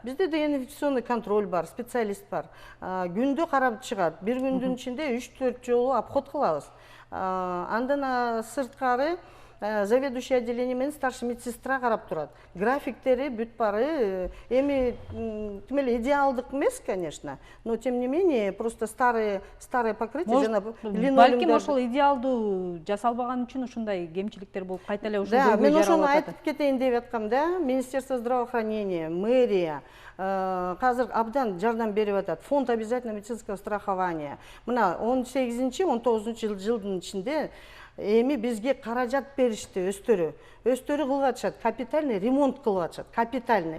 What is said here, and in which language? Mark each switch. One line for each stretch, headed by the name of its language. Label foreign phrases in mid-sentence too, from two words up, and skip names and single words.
Kyrgyz: Бизде деген
Russian: инфекционный контроль
Kyrgyz: бар, специалист бар. Күндө карап чыгат. Бир күндүн ичинде 3-4 жолу обход кылабыз. Андан сырткары
Russian: заведующий отделение
Kyrgyz: менен
Russian: старший медсестра
Kyrgyz: карап турат. Графиктери бүт бары эми тим эле идеалдык эмес,
Russian: конечно, но тем не менее просто старые покрытие жана
Kyrgyz: балким ошол идеалдуу жасалбаган үчүн ушундай кемчиликтер болуп кайта эле ошол да, мен ошону айтып кетейин деп аткам да.
Russian: Министерство здравоохранения,
Kyrgyz: мэрия казыр абдан жардам берип атат.
Russian: Фонд обязательного медицинского страхования.
Kyrgyz: Мына 18-19 жылдын ичинде эми бизге каражат беришти өстөрү кылып атышат,
Russian: капитальный ремонт
Kyrgyz: кылып атышат, капитальный.